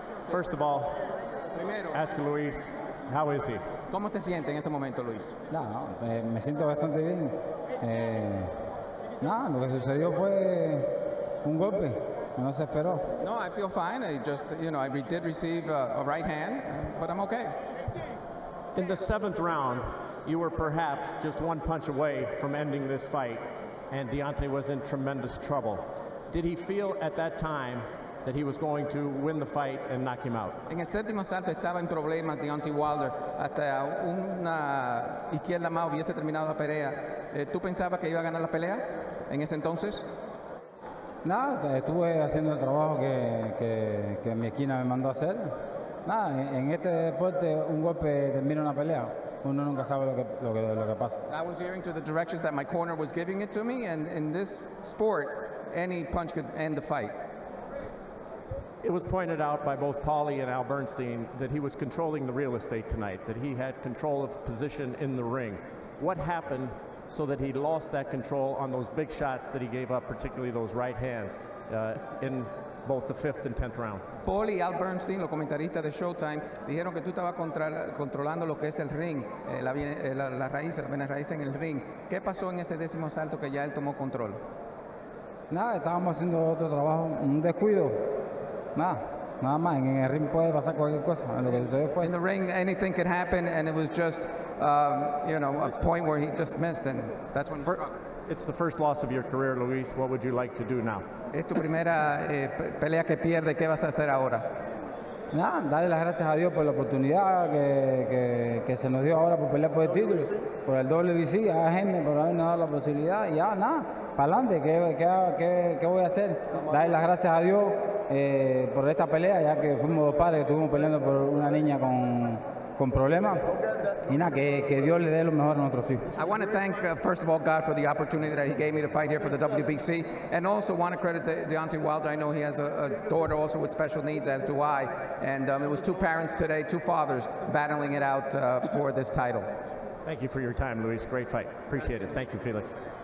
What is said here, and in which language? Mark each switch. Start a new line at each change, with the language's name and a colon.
English: First of all, ask Luis, how is he?
Spanish: ¿Cómo te sientes en este momento, Luis? No, me siento bastante bien. Nada, lo que sucedió fue un golpe, no se esperó.
English: No, I feel fine. I just, you know, I did receive a right hand, but I'm okay. In the 7th round, you were perhaps just one punch away from ending this fight, and Deontei was in tremendous trouble. Did he feel at that time that he was going to win the fight and knock him out?
Spanish: En el 7º asalto estaba en problemas Deontei Uайлдер. Hasta una izquierda más hubiese terminado la pelea. ¿Tú pensabas que iba a ganar la pelea en ese entonces? Nada, estuve haciendo el trabajo que mi esquina me mandó a hacer. Nada, en este deporte un golpe termina una pelea. Uno nunca sabe lo que pasa.
English: I was hearing to the directions that my corner was giving it to me, and in this sport, any punch could end the fight. It was pointed out by both Paulie and Al Bernstein that he was controlling the real estate tonight, that he had control of position in the ring. What happened so that he lost that control on those big shots that he gave up, particularly those right hands, in both the 5th and 10th round?
Spanish: Paulie y Al Bernstein, los comentaristas de Showtime, dijeron que tú estabas controlando lo que es el ring, la venas raíces en el ring. ¿Qué pasó en ese 10º asalto que ya él tomó control? Nada, estábamos haciendo otro trabajo, un descuido. Nada más, en el ring puede pasar cualquier cosa. Lo que sucedió fue
English: in the ring, anything could happen, and it was just, you know, a point where he just missed, and that's when he struck. It's the first loss of your career, Luis. What would you like to do now?
Spanish: Es tu primera pelea que pierde. ¿Qué vas a hacer ahora? Nada, darle las gracias a Dios por la oportunidad que se nos dio ahora por pelear por el título, por el WBC, a gente por habernos dado la posibilidad, y ya, nada, para adelante, ¿qué voy a hacer? Darle las gracias a Dios por esta pelea, ya que fuimos dos padres que estuvimos peleando por una niña con problemas, y nada, que Dios le dé lo mejor a nuestros hijos.
English: I want to thank, first of all, God for the opportunity that he gave me to fight here for the WBC, and also want to credit to Deontei Uайлдер. I know he has a daughter also with special needs, as do I, and it was two parents today, two fathers, battling it out for this title. Thank you for your time, Luis. Great fight. Appreciate it. Thank you, Felix.